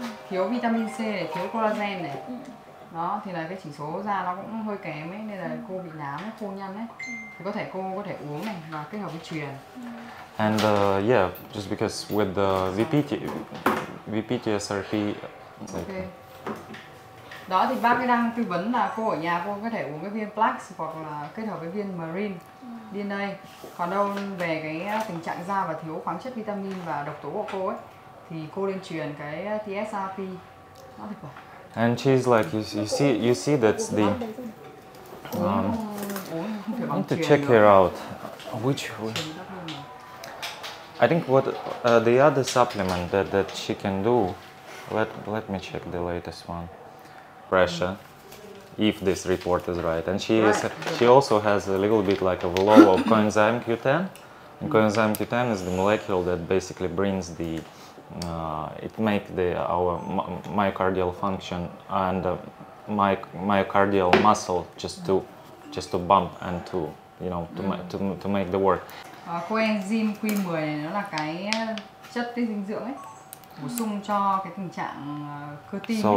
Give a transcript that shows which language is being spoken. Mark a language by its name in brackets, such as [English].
[Vietnamese] Thiếu vitamin C này, thiếu collagen này, Đó thì là cái chỉ số da nó cũng hơi kém ấy, nên là cô bị nám ấy, khô nhăn ấy. Thì cô có thể uống này và kết hợp với truyền. [English] And yeah, just because with the VPTSRP. Okay. [Vietnamese] Đó thì bác ấy đang tư vấn là cô ở nhà cô có thể uống cái viên Plax hoặc là kết hợp với viên Marine DNA. Còn đâu về cái tình trạng da và thiếu khoáng chất, vitamin và độc tố của cô ấy thì cô nên truyền cái TSRP. Nó thực phẩm. [English] And she's like, you see that's the. I need to check her out. Which? I think what the other supplement that she can do. Let me check the latest one. Pressure, if this report is right, and she also has a little bit like of a low of coenzyme Q10. And coenzyme Q10 is the molecule that basically brings the it make our myocardial function and myocardial muscle just to bump and to to make the work. [Vietnamese] Coenzyme Q10 này nó là cái chất dinh dưỡng ấy, bổ sung cho cái tình trạng cơ tim.